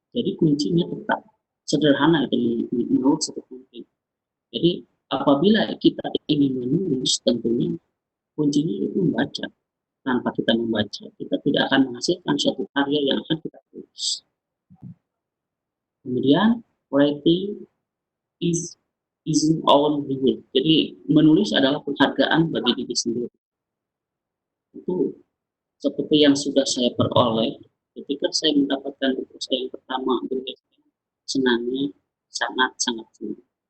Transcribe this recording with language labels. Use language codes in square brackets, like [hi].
[id] Jadi kuncinya tetap sederhana itu menurut saya penting. Jadi apabila kita ingin menulis, tentunya kuncinya itu membaca. Tanpa kita membaca, kita tidak akan menghasilkan suatu karya yang akan kita tulis. Kemudian [en] writing isn't all reward. [id] Jadi menulis adalah penghargaan bagi diri sendiri. Itu seperti yang sudah saya peroleh ketika saya mendapatkan buku saya yang pertama, senangnya sangat-sangat senang.